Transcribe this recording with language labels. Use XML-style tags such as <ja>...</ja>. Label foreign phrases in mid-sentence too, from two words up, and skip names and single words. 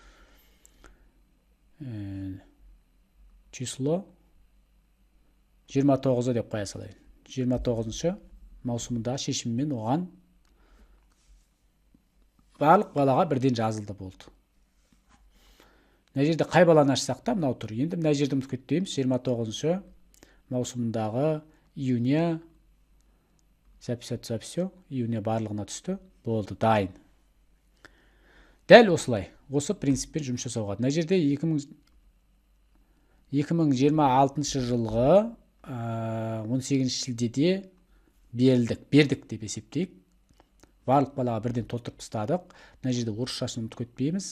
<kk>Число 29 деп қоя салайын. 29 маусымында шешіммен оған барлық балаға бірден жазылды болды. Мына жерде қай баланы ашсақ та мынау тұр. Енді мына жерді ұмытып кетпейміз.</kk> <ru>29 маусымындағы июня записаться все.</ru> <kk>Июня барлығына түсті. Болды, дайын. Дәл осылай. Осы принциппен жұмыс жасауға. Мына жерде 2026 жылғы 18 шілдеде бердік деп есептейік. Барлық балаға бірден толтырып тастадық. Мына жерде орысшасын ұмытып кетпейміз.</kk>